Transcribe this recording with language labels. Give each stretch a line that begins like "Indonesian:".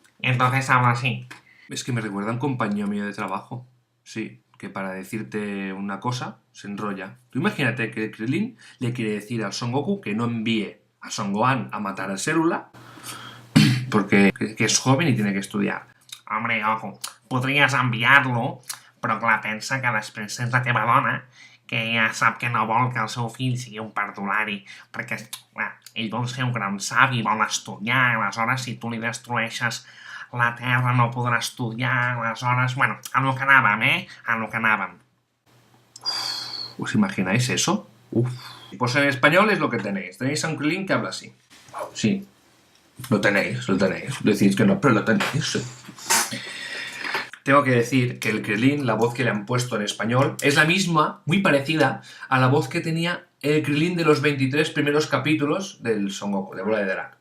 Spanish: Entonces habla así. Es que me recuerda a un compañero mío de trabajo. Sí, que para decirte una cosa se enrolla. Tú imagínate que Krilin le quiere decir al Son Goku que no envíe a Son Gohan a matar a Célula porque que es joven y tiene que estudiar.
Catalan: Hombre, ojo, podries enviar-lo, però clar, pensa que després és la teva dona, que ella sap que no vol que el seu fill sigui un perdulari, perquè clar, ell vol ser un gran savi, vol estudiar, aleshores si tu li destrueixes la Terra no podrà estudiar, aleshores,
Spanish: bueno, a lo que
Catalan: anàvem, a lo que anàvem.
Spanish: ¿Os imagináis eso? Uf. Pues en español es lo que tenéis. Tenéis a un Krilin que habla así. Sí, lo tenéis. Decís que no, pero lo tenéis. Tengo que decir que el Krilin, la voz que le han puesto en español, es la misma, muy parecida a la voz que tenía el Krilin de los 23 primeros capítulos del Son Goku, de Bola de Drag.